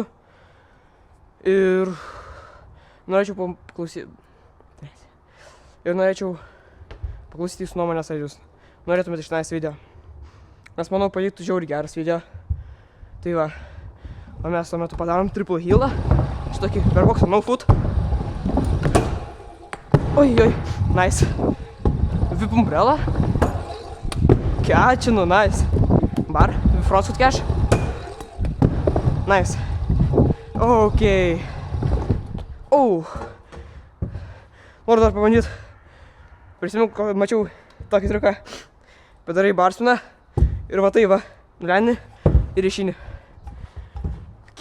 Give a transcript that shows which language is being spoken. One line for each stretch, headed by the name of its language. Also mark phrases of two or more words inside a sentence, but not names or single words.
Lithuanian: Ir norėčiau paklausyti jūsų nuomonės, ar jūs norėtumėte iš tenais video. Nes manau, pavyktų žiauriai geras video. Tai va. O mes tuo metu padarom
English: triple hillą.
Lithuanian: Šitokį per boksą
English: no foot.
Lithuanian: Oi. Nice.
English: Whip umbrella. Catchinu, nice. Bar. Front foot catch. Nice. Ok.
Lithuanian: Noriu dar pabandyti. Prisimenu, kad mačiau tokį triuką. Padarai bar spiną. Ir va tai va. Nuleini ir išeini. Ok.